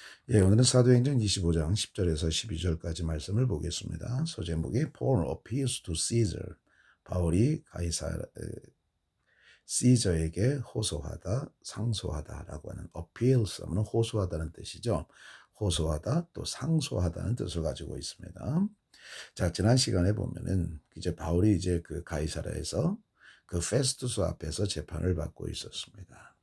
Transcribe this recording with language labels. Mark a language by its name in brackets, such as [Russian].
[Korean] 예, 오늘은 사도행전 25장 10절에서 12절까지 말씀을 보겠습니다. 소제목이 [English] Paul appeals to Caesar. [Korean] 바울이 시저에게 호소하다, 상소하다라고 하는 appeals 하면 호소하다는 뜻이죠. 호소하다 또 상소하다는 뜻을 가지고 있습니다. 자, 지난 시간에 보면은 이제 바울이 이제 그 가이사라에서 그 페스투스 앞에서 재판을 받고 있었습니다.